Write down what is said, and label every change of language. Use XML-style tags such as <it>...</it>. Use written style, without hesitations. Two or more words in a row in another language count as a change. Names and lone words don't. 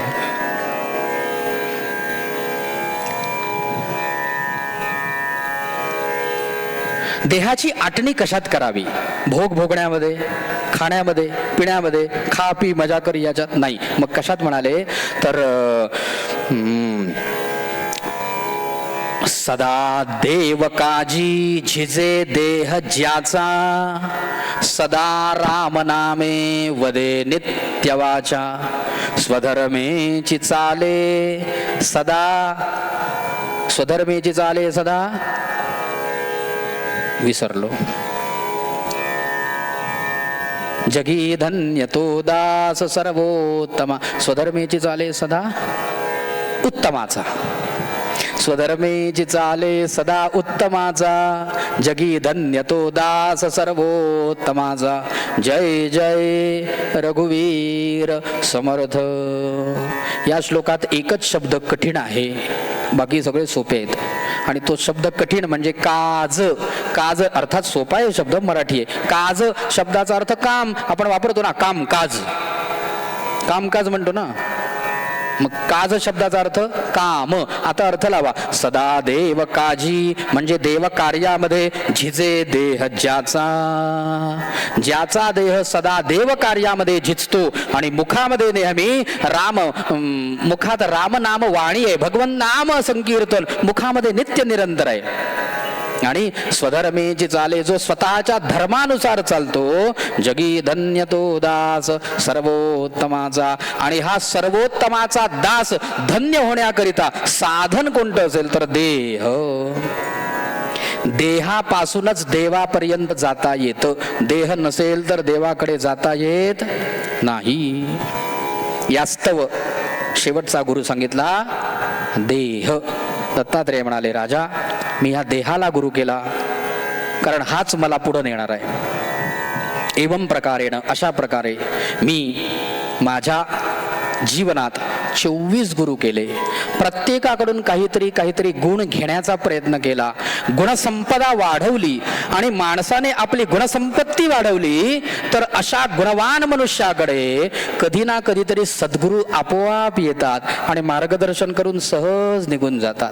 <mr>देहाची आटणी कशात करावी? भोग भोगण्यामध्ये, खाण्यामध्ये, पिण्यामध्ये, खा पी मजा कर याच्यात नाही. मग कशात म्हणाले? तर सदा देव काजी झिजे देह ज्याचा, सदा राम नामे वदे नित्य वाचा, स्वधर्मेची चाले सदा, स्वधर्मेची चाले सदा, विसरलो. जगी धन्य तो दास सर्वोत्तमा, स्वधर्मेची चाले सदा उत्तमाचा, स्वधर्मेची चाले सदा उत्तमाचा, जगी धन्य तो दास सर्वोत्तमाचा. जय जय रघुवीर समर्थ. या श्लोकात एकच शब्द कठीण आहे, बाकी सगळे सोपे आहेत. आणि तो शब्द कठीण म्हणजे काज. काज अर्थात सोपा आहे शब्द, मराठी आहे. काज शब्दाचा अर्थ काम. आपण वापरतो ना, काम काज, कामकाज म्हणतो ना. मग काज शब्दाचा अर्थ काम. आता अर्थ लावा. सदा देव काजी म्हणजे देव कार्यामध्ये झिजे देह ज्याचा, ज्याचा देह सदा देव कार्यामध्ये झिजतो आणि मुखामध्ये नेहमी राम, मुखात राम नाम वाणी आहे, भगवन नाम संकीर्तन मुखामध्ये नित्य निरंतर आहे. आणि स्वधर्मेची चाले, जो स्वतःच्या धर्मानुसार चालतो, जगी धन्य तो दास सर्वोत्तमाचा. आणि हा सर्वोत्तमाचा दास धन्य होण्याकरिता साधन कोणतं असेल तर देह. देहापासूनच देवापर्यंत जाता येतं. देह नसेल तर देवाकडे जाता येत नाही. यास्तव शेवटचा गुरु सांगितला देह. दत्तात्रेय म्हणाले, राजा मी ह्या देहाला गुरु केला कारण हाच मला पुढे नेणार आहे.</mr> <sa>एवं प्रकारेण,</sa> <mr>अशा प्रकारे मी माझ्या जीवनात 24 गुरु केले. प्रत्येकाकडून काहीतरी गुण घेण्याचा प्रयत्न केला. गुणसंपदा वाढवली आणि माणसाने आपली गुणसंपत्ती वाढवली तर अशा गुणवान मनुष्याकडे कधी ना कधीतरी सद्गुरू आपोआप येतात आणि मार्गदर्शन करून सहज निघून जातात.</mr>